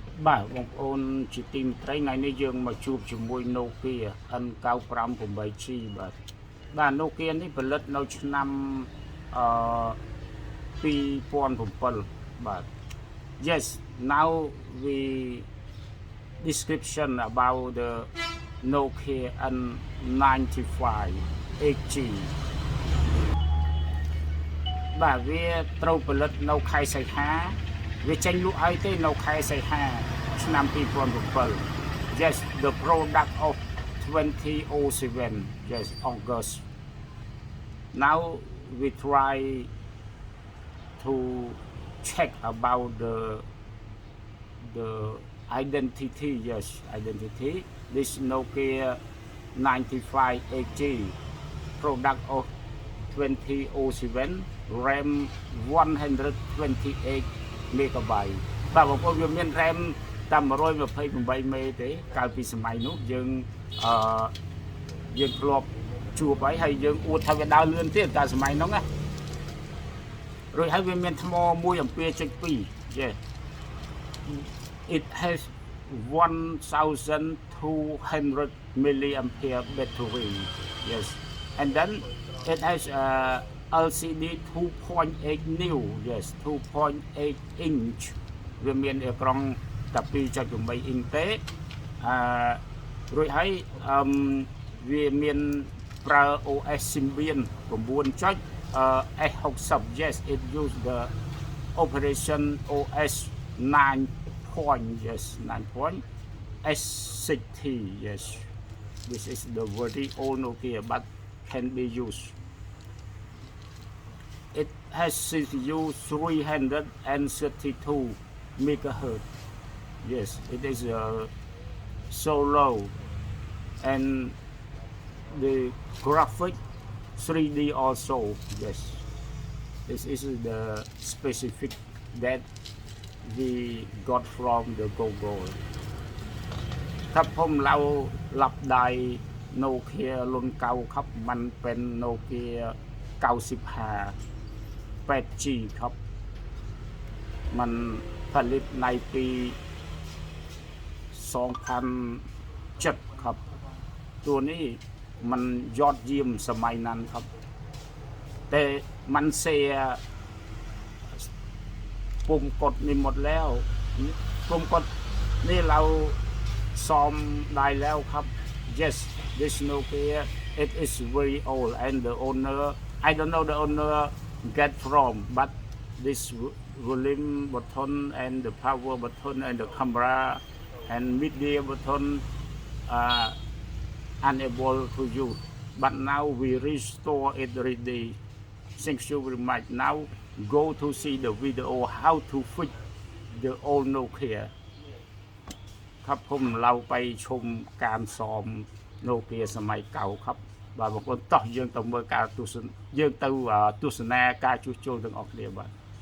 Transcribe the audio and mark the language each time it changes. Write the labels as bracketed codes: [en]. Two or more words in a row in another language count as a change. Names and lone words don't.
[km] បាទបងប្អូនជាទីមេត្រីថ្ងៃនេះយើងមកជួបជាមួយ Nokia N95-8GB បាទ Nokia នេះផលិតនៅឆ្នាំ2007បាទ [en] Yes now we description about the Nokia [km] N95-8GB បាទវាត្រូវផលិតនៅខែសីហាវា ចេញលក់ឲ្យទេនៅខែសីហាឆ្នាំ2007 [en] Yes the product of 2007 Yes August now we try to check about the identity Yes identity this Nokia 95-8GB product of 2007 RAM 128 megabyte [km] បាទបងប្អូនវាមាន RAM តែ128 មេទេកាលពីសម័យនោះយើងធ្លាប់ជួបហើយយើងអួតថាវាដើរលឿនទៀតតែសម័យនោះណារួចហើយវាមានថ្មមួយអំពីចុច2 [en] Yes it has 1200 milliampere battery Yes and then it has LCD 2.8 new Yes 2.8 [km] inch វាមានអេក្រង់តែ 2.8 inch ទេរួចហើយវាមានប្រើ OS Symbian 9 S60 [en] Yes it use the operation OS 9 point Yes 9 point S60 Yes this is the very old Nokia but can be used it has CPU 332 megahertz Yes it is so low and the graphic 3D also Yes this is the specific that we got from the Google [th] ถ้าผมเราหลับได้ Nokia รุ่นเก่าครับมันเป็น Nokia 95 8G ครับมันผลิตในปี2007ครับตัวนี้มันยอดเยี่ยมสมัยนั้นครับแต่มันเสีย ปุ่มกดนี่หมดแล้วปุ่มกดนี่เราซ่อมได้แล้วครับ [en] Yes this Nokia it is very old and the owner I don't know the owner get from but this volume button and the power button and the camera and media button unable to use but now we restore it already thank you very much now go to see the video how to fix the old Nokia [th] ครับผมเราไปชมการซ่อมโนเกียสมัยเก่าครับ [km] បាទបងប្អូនតោះយើងទៅមើលការទស្សនាការជួសជុលទាំងអស់គ្នាបាទ